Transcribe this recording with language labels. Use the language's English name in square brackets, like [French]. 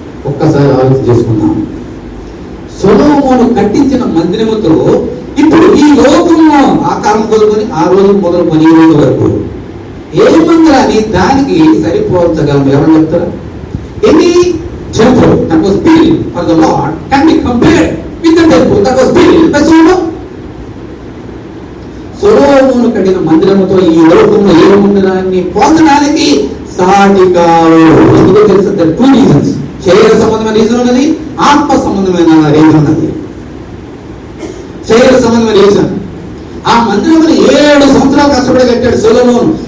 [Telugu] ఒక్కసారి ఆలోచన చేసుకుందాం. సొలొమోను కట్టించిన మందిరముతో ఇప్పుడు ఈ లోకంలో ఆ కాలం మొదలుకొని ఆ రోజు మొదలుకొని ఈ రోజు వరకు ఏ మందిరాన్ని దానికి సరిపోల్చగలం? ఎవరు చెప్తారా? [English] Any temple that was built for the Lord can be compared with the temple that was built by Solomon. [Telugu] సొలొమోను కట్టిన మందిరముతో ఈ లోకంలో ఏ మందిరాన్ని పోల్చడానికి సాటి కావు. ఎందుకో తెలుసా? [English] there are 2 reasons. [Telugu] శరీర సంబంధమైన రీజన్ ఉన్నది, ఆత్మ సంబంధమైన రీజన్ ఉన్నది. శరీర సంబంధమైన రీజన్, ఆ మందిరం 7 సంవత్సరాలు కష్టపడి కట్టాడు సొలొమోను.